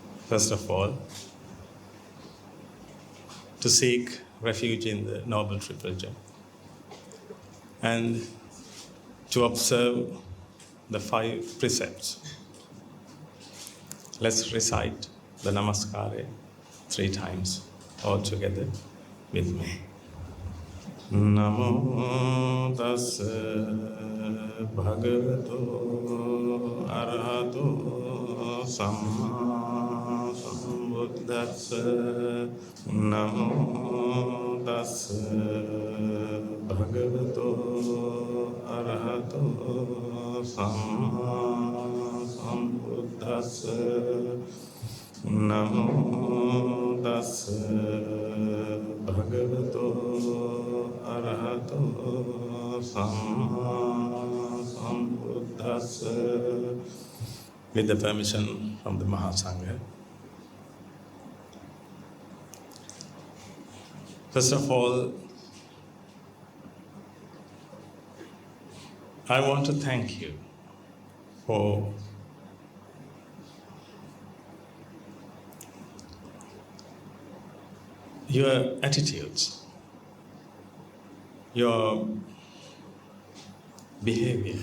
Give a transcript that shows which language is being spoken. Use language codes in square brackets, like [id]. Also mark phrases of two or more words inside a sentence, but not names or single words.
[en] first of all, to seek refuge in the Noble Triple Gem and to observe the 5 precepts. Let's recite the Namaskara 3 times all together with me. [pi] Namo tassa bhagavato arahato samma sambuddhassa. Namo tassa bhagavato arahato samma sambuddhassa. Namo tassa bhagavato arahato samma sambuddhassa. [en] With the permission from the Mahasangha. First of all, I want to thank you for your attitudes, your behavior.